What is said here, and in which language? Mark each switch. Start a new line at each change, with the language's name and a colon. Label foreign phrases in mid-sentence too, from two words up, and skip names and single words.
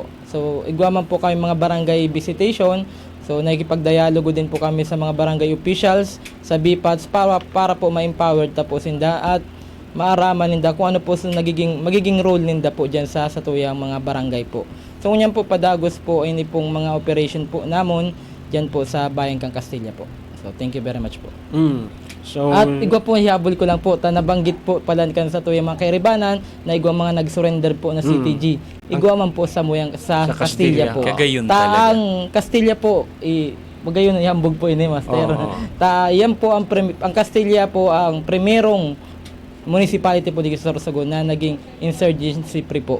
Bikol: So igwaman po kami mga barangay visitation. So nakikipagdialogo din po kami sa mga
English: barangay officials,
Bikol: sa BPADS para po ma-empowered tapos sinda at maaraman ninda kung ano po sa magiging role ninda po diyan sa tuyang mga barangay po. So ngunyan po padagos po ini pong mga operation po namon diyan po sa Bayan kang Castilla po. So
English: thank you very much
Bikol: po. So, At igwa po hihabol ko lang po nabanggit po pala kan sa tuyang mga kairibanan na igwa mga nag-surrender po na CTG. Igwa man po sa sa Castilla. Castilla po. Kagayon talaga. Ang Castilla po magayon ihambog po ini master. Oo. Yan po ang Castilla po ang primerong municipality po dito sa Sorsogon na naging
English: insurgency free
Bikol: po.